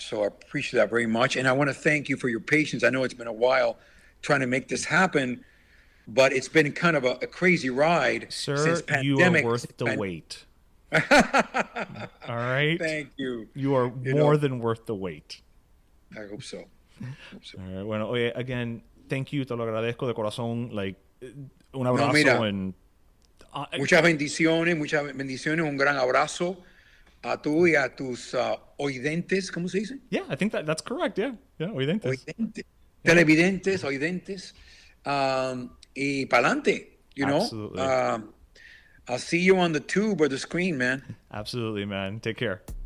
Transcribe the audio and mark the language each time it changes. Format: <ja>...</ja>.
<en>So I appreciate that very much. And I want to thank you for your patience. I know it's been a while trying to make this happen, but it's been kind of a crazy ride. Sir, since pandemic. You are worth the wait. All right? Thank you. You are more than worth the wait. I hope so. All right.</en> <es>Bueno, oye,</es> <en>again, thank you.</en> <es>Te lo agradezco de corazón. Like, un abrazo. Muchas bendiciones, un gran abrazo. a tú y a tus oidentes, ¿cómo se dice?</es> <en>Yeah, I think that's correct. Yeah. Yeah, oidentes.</en> <es>Oidentes, televidentes, oidentes, y pa'lante,</es> <en>you know? Absolutely. I'll see you on the tube or the screen, man. Absolutely, man. Take care.</en>